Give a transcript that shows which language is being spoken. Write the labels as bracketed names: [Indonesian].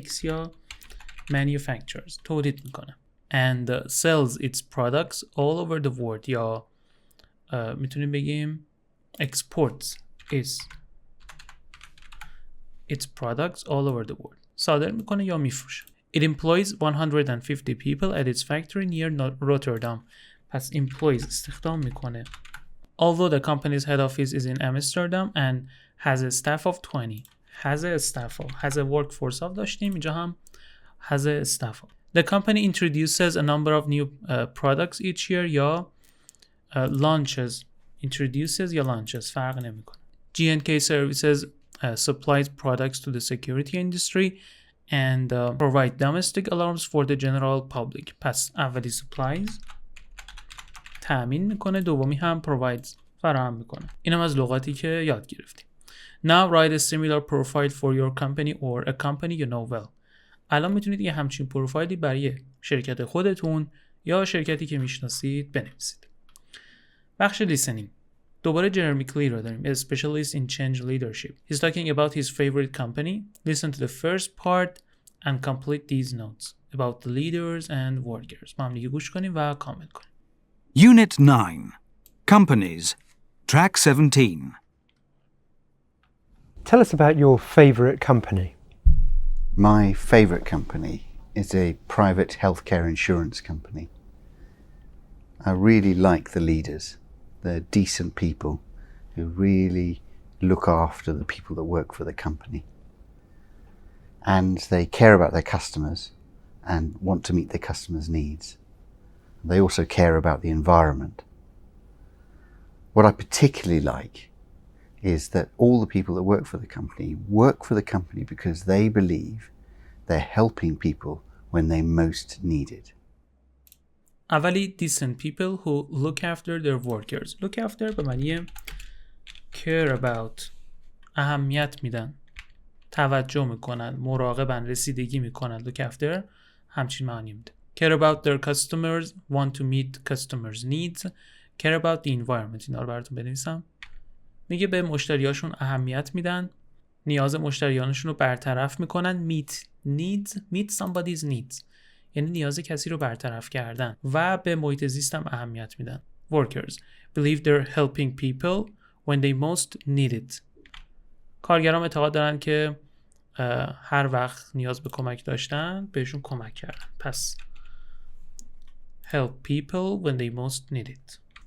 [Persian] makes یا manufactures تولید میکنه. [English] And sells its products all over the world [Persian] یا میتونیم بگیم [English] exports its products all over the world. [Persian] صادر میکنه یا میفروشه. [English] It employs 150 people at its factory near Rotterdam. [Persian] پس employs استخدام میکنه. [English] Although the company's head office is in Amsterdam and has a staff of 20. has a staff of has a workforce of [Persian] داشتیم، اینجا هم [English] has a staff of. The company introduces a number of new products each year یا launches. [Persian] Introduces یا launches فرق نمیکنه. [English] G&K Services supplies products to the security industry and provide domestic alarms for the general public. [Persian] پس اولی supplies تأمین میکنه، دومی هم provides فراهم میکنه. اینم از لغاتی که یاد گرفتیم. [English] Now write a similar profile for your company or a company you know well. [Persian] الان میتونید یه همچین پروفایلی برای شرکت خودتون یا شرکتی که میشناسید بنویسید. بخش لیسنینگ. دوباره جرمی کلی رو داریم. [English] A specialist in change leadership. He's talking about his favorite company. Listen to the first part and complete these notes about the leaders and workers. [Persian] با هم دیگه گوش کنیم و کامل کنیم. [English] Unit 9. Companies. Track 17. Tell us about your favorite company. My favorite company is a private healthcare insurance company. I really like the leaders. They're decent people who really look after the people that work for the company. And they care about their customers and want to meet their customers' needs. They also care about the environment. What I particularly like is that all the people that work for the company because they believe they're helping people when they most need it. [Persian] اولی [English] decent people who look after their workers. [Persian] Look after به معنی care about اهمیت میدن، توجه میکنن، مراقبن، رسیدگی میکنن. Look after همچین معنی میده. [English] Care about their customers, want to meet customers' needs. Care about the environment. [Persian] اینا رو براتون بنویسم. میگه به مشتریاشون اهمیت میدن، نیاز مشتریانشون رو برطرف میکنن. [English] Meet needs, meet somebody's needs [Persian] یعنی نیاز کسی رو برطرف کردن و به محیط زیست هم اهمیت میدن. [English] Workers believe they're helping people when they most need it. [Persian] کارگران اعتقاد دارن که هر وقت نیاز به کمک داشتن بهشون کمک کردن. [English] پس help people when they most need it.